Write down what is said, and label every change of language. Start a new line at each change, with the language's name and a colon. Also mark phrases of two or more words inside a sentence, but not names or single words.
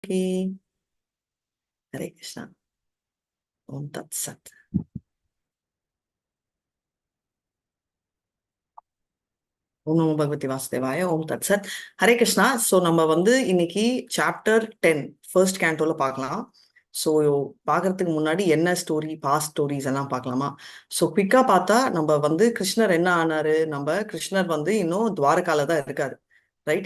Sanskrit: Okay. हरे कृष्ण. ओम् तत् सत्. ओम् नमो भगवते वासुदेवाय. ओम् तत् सत्. हरे कृष्ण.
Tamil: ஸோ நம்ம இன்னைக்கு
English: chapter 10 first
Tamil: கேண்டோல பார்க்கலாம். ஸோ பார்க்கறதுக்கு முன்னாடி என்ன ஸ்டோரி,
English: past stories
Tamil: எல்லாம் பார்க்கலாமா? ஸோ குவிக்கா பார்த்தா நம்ம கிருஷ்ணர் என்ன ஆனாரு, நம்ம கிருஷ்ணர் இன்னும் துவாரகால தான் இருக்காரு. ரைட்?